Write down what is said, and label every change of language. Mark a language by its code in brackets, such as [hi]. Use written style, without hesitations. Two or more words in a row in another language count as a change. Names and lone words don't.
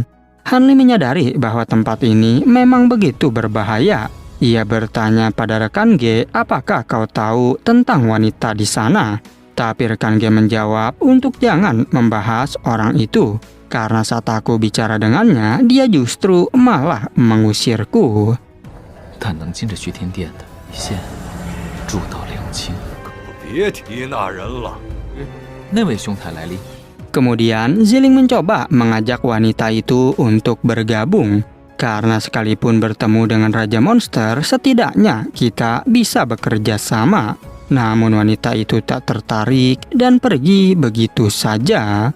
[id] Hanli menyadari bahwa tempat ini memang begitu berbahaya. Ia bertanya pada rekan G, apakah kau tahu tentang wanita di sana? Tapi rekan G menjawab untuk jangan membahas orang itu. Karena saat aku bicara dengannya, dia justru malah mengusirku. [zh] 但能进这虚天殿的，现住到两清。别提那人了。那位兄台来历？ [id] Kemudian Ziling mencoba mengajak wanita itu untuk bergabung. Karena sekalipun bertemu dengan Raja Monster, setidaknya kita bisa bekerja sama. Namun wanita itu tak tertarik dan pergi begitu saja.